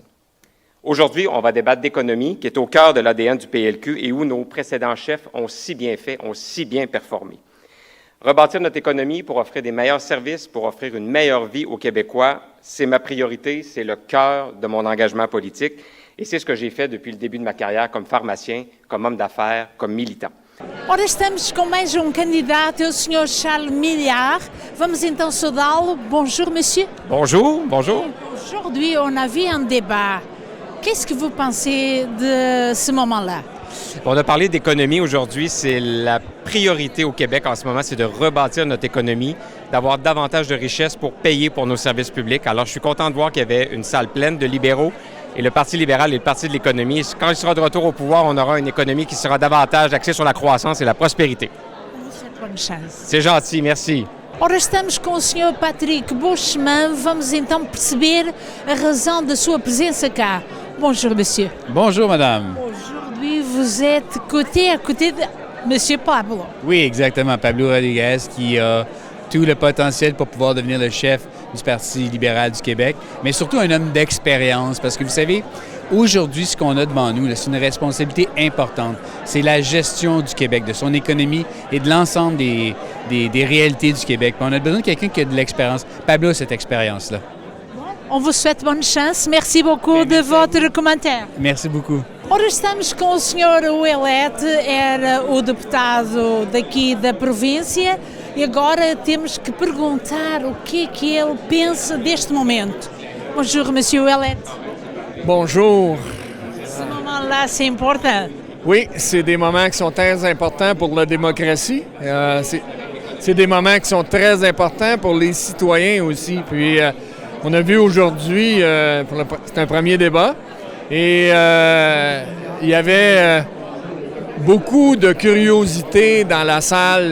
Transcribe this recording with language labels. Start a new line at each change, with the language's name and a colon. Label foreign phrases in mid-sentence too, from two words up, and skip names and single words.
French: Aujourd'hui, on va débattre d'économie qui est au cœur de l'ADN du PLQ et où nos précédents chefs ont si bien fait, ont si bien performé. Rebâtir notre économie pour offrir des meilleurs services, pour offrir une meilleure vie aux Québécois, c'est ma priorité, c'est le cœur de mon engagement politique et c'est ce que j'ai fait depuis le début de ma carrière comme pharmacien, comme homme d'affaires, comme militant.
Portuguese: Ora, estamos com mais candidato, o Sr. Charles Milliard. Vamos então saudá-lo.
French: Bonjour, monsieur. Bonjour, bonjour. Aujourd'hui, on a vu un débat. Qu'est-ce que vous pensez de ce moment-là? On a parlé d'économie aujourd'hui. C'est la priorité au Québec en ce moment, c'est de rebâtir notre économie, d'avoir davantage de richesses pour payer pour nos services publics. Alors, je suis content de voir qu'il y avait une salle pleine de libéraux et le Parti libéral est le parti de l'économie. Quand il sera de retour au pouvoir, on aura une économie qui sera davantage axée sur la croissance et la prospérité. Bonne chance. C'est gentil, merci.
Portuguese: Ora, estamos com o Sr. Patrick Bushman. Vamos então perceber a razão da sua presença cá.
French: Bonjour, monsieur. Bonjour, madame. Aujourd'hui, vous êtes côté à côté de monsieur Pablo. Oui, exactement. Pablo Rodriguez qui a tout le potentiel pour pouvoir devenir le chef du Parti libéral du Québec, mais surtout un homme d'expérience parce que vous savez, aujourd'hui, ce qu'on a devant nous, c'est une responsabilité importante. C'est la gestion du Québec, de son économie et de l'ensemble des réalités du Québec. On a besoin de quelqu'un qui a de l'expérience. Pablo a cette expérience-là. On vous souhaite bonne chance. Merci beaucoup de votre commentaire. Merci beaucoup.
Portuguese: Ora, estamos com o Sr. Ouellet, era o deputado daqui da província, e agora temos que perguntar o que ele pensa deste momento.
French: Bonjour, Monsieur Ouellet. Bonjour. Ce moment-là, c'est important. Oui, c'est des moments qui sont très importants pour la démocratie. C'est des moments qui sont très importants pour les citoyens aussi. Puis, on a vu aujourd'hui, c'est un premier débat, et il y avait beaucoup de curiosité dans la salle.